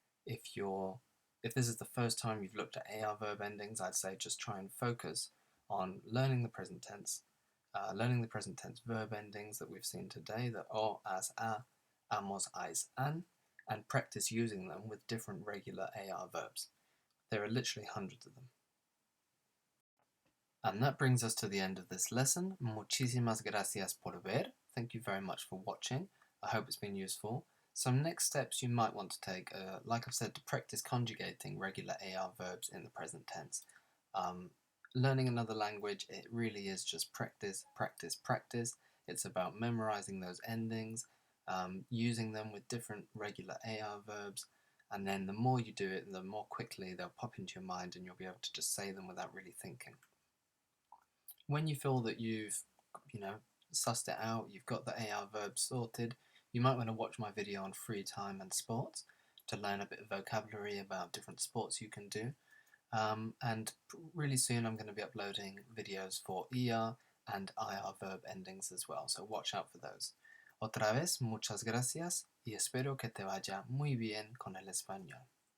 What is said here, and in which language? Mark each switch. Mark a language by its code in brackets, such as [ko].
[en] If this is the first time you've looked at AR verb endings, I'd say just try and focus on learning the present tense, verb endings that we've seen today, the o, as, a, amos, ais, and practice using them with different regular AR verbs. There are literally hundreds of them. And that brings us to the end of this lesson. [es] Muchísimas gracias por ver. [en] Thank you very much for watching. I hope it's been useful. Some next steps you might want to take, like I've said, to practice conjugating regular AR verbs in the present tense. Learning another language, it really is just practice, practice, practice. It's about memorizing those endings, using them with different regular AR verbs, and then the more you do it, the more quickly they'll pop into your mind and you'll be able to just say them without really thinking. When you feel that you've, sussed it out, you've got the AR verbs sorted, you might want to watch my video on free time and sports to learn a bit of vocabulary about different sports you can do. And really soon I'm going to be uploading videos for ER and IR verb endings as well, so watch out for those. [es] Otra vez, muchas gracias y espero que te vaya muy bien con el español.